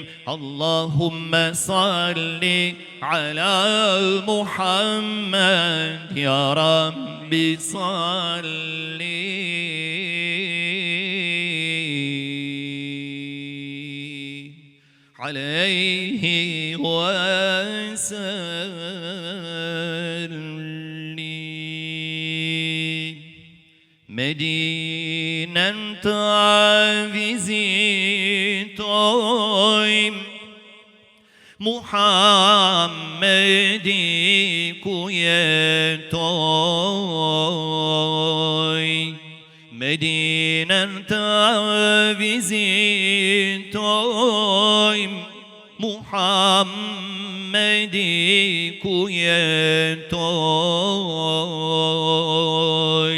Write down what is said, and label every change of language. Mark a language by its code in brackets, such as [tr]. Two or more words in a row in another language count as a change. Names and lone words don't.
[ar] اللهم صل على محمد يا ربي صل عليه وسلم. [sq] Medinen vizitoj, Muhammedi ku jetoj, Medinen vizitoj, Muhammedi ku jetoj.